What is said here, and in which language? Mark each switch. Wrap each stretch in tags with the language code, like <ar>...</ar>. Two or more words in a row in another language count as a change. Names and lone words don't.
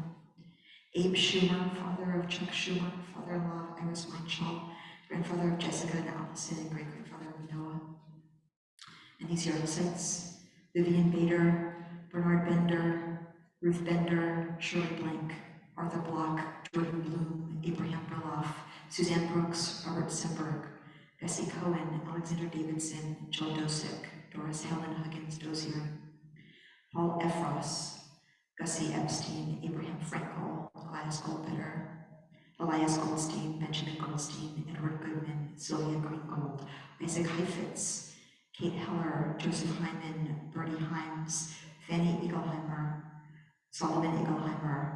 <en>Abe Schumer, father of Chuck Schumer, father-in-law of Iris Weinschall, grandfather of Jessica and Allison, and great-grandfather of Noah. And these yahrzeits: Vivian Bader, Bernard Bender, Ruth Bender, Shirley Blank, Arthur Block, Jordan Bloom, Abraham Berloff, Suzanne Brooks, Robert Semberg, Bessie Cohen, Alexander Davidson, Joe Dosick, Doris Helen Huggins Dozier, Paul Efros, Gussie Epstein, Abraham Frankel, Gladys Goldbetter, Elias Goldstein, Benjamin Goldstein, Edward Goodman, Sylvia Greengold, Isaac Heifetz, Kate Heller, Joseph Hyman, Bernie Himes, Fanny Egelheimer, Solomon Egelheimer,</en>